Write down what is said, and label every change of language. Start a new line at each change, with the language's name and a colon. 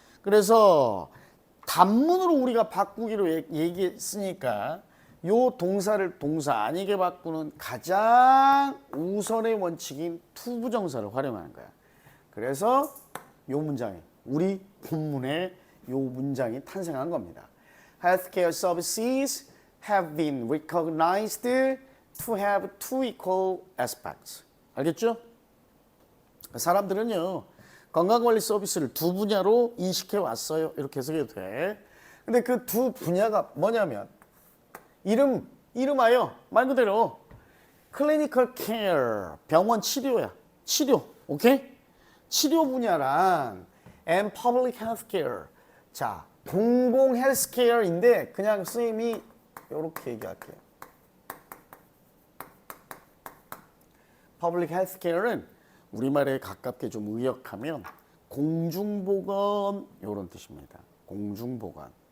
Korean: 그래서 단문으로 우리가 바꾸기로 얘기했으니까 요 동사를 동사 아니게 바꾸는 가장 우선의 원칙인 투부정사를 활용하는 거야. 그래서 요 문장이 우리 본문에 요 문장이 탄생한 겁니다.
English: Healthcare services have been recognized to have two equal aspects.
Korean: 알겠죠? 사람들은요 건강관리 서비스를 두 분야로 인식해 왔어요. 이렇게 해석해도 돼. 근데 그 두 분야가 뭐냐면 이름하여 말 그대로 클리니컬 케어, 병원 치료야. 치료, 오케이? 치료 분야랑
English: and public health care.
Korean: 자, 공공 헬스케어인데 그냥 선생님이 이렇게 얘기할게요. public health care는 우리말에 가깝게 좀 의역하면 공중보건 이런 뜻입니다. 공중보건.